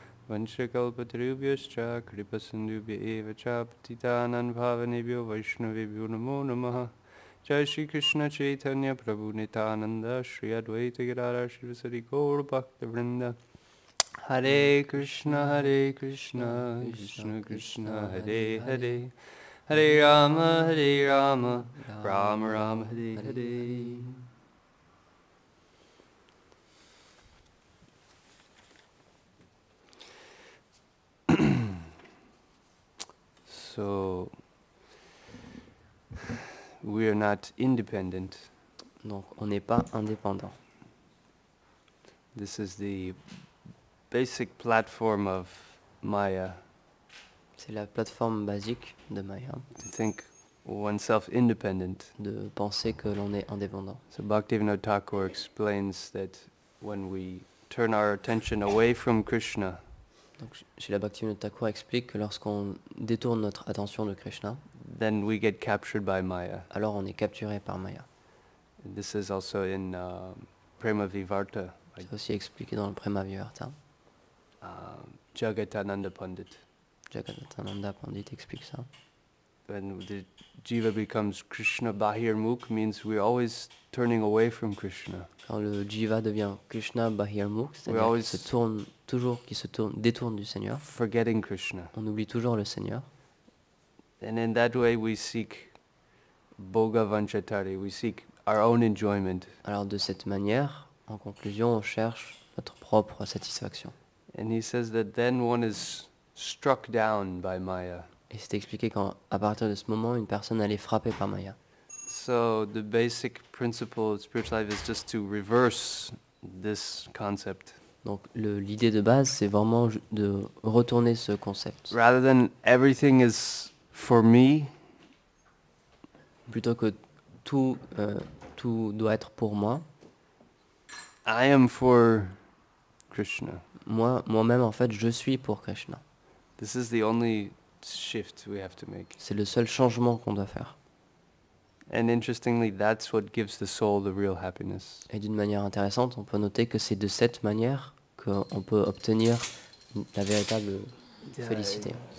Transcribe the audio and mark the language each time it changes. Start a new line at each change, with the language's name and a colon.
Sanskrit: Vanshakalpatarubhyascha Kripasindubhya eva cha Patitānan Bhavanebhyo Vaishnavebhyo Namo Namaha Jai Shri Krishna Chaitanya Prabhu Nityananda Shri Advaita Gadadhar Shivasari Gaur Bhakta Vrinda Hare Krishna Krishna Krishna Hare Hare Hare Rama Rama Rama Hare Hare.
English: So, we are not independent.
French: Donc on n'est pas indépendant.
English: This is the basic platform of Maya.
French: C'est la plateforme basique de Maya.
English: To think oneself independent.
French: De penser que l'on est indépendant.
English: So Bhaktivinoda Thakur explains that when we turn our attention away from Krishna,
French: donc Srila Bhaktivinoda Thakur explique que lorsqu'on détourne notre attention de Krishna,
English: then we get captured by Maya.
French: Alors on est capturé par Maya.
English: And this is also in Prema Vivarta.
French: C'est aussi expliqué dans le Prema Vivarta.
English: Jagatananda Pandit.
French: Jagatananda Pandit explique ça.
English: When the jiva becomes Krishna Bahirmukh, means we're always turning away from Krishna.
French: Quand le jiva devient Krishna Bahirmukh, c'est-à-dire qu'il se détourne du Seigneur.
English: Forgetting Krishna.
French: On oublie toujours le Seigneur.
English: And in that way we seek bhoga vanchatari, we seek our own enjoyment.
French: Alors de cette manière, en conclusion, on cherche notre propre satisfaction.
English: And he says that then one is struck down by Maya.
French: Et c'est expliqué qu'à partir de ce moment, une personne elle est frappée par Maya.
English: So the basic principle of spiritual life is just to reverse this concept.
French: Donc l'idée de base, c'est vraiment de retourner ce concept.
English: Rather than everything is for me,
French: plutôt que tout doit être pour moi,
English: I am for Krishna.
French: Moi-même, en fait, je suis pour Krishna.
English: This is the only shift we have to make.
French: C'est le seul changement qu'on doit faire.
English: And interestingly, that's what gives the soul the real happiness.
French: Et d'une manière intéressante, on peut noter que c'est de cette manière qu'on peut obtenir la véritable félicité.